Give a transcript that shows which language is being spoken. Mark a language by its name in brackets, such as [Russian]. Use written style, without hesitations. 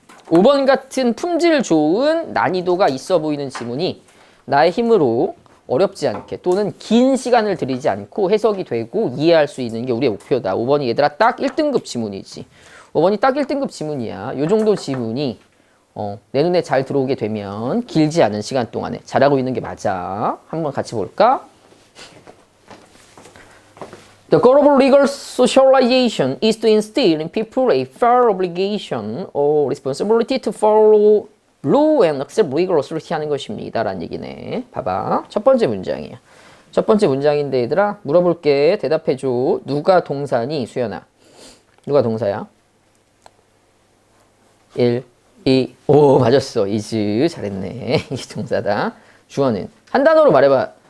[Korean] 5번 같은 품질 좋은 난이도가 있어 보이는 지문이 나의 힘으로 어렵지 않게 또는 긴 시간을 들이지 않고 해석이 되고 이해할 수 있는 게 우리의 목표다. 5번이 얘들아 딱 1등급 지문이지. 5번이 딱 1등급 지문이야. 요 정도 지문이 내 눈에 잘 들어오게 되면 길지 않은 시간 동안에 잘하고 있는 게 맞아. 한번 같이 볼까? [English] The goal of legal socialization is to instill in people a fair obligation or responsibility to follow law and accept legal authority [Korean] 하는 것입니다. 라는 얘기네. 봐봐. 첫 번째 문장이야. 첫 번째 문장인데 얘들아 물어볼게. 대답해줘. 누가 동사니 수연아? 누가 동사야? 1, 2, 오 맞았어. is 잘했네. 이 동사다. 주어는 한 단어로 말해봐.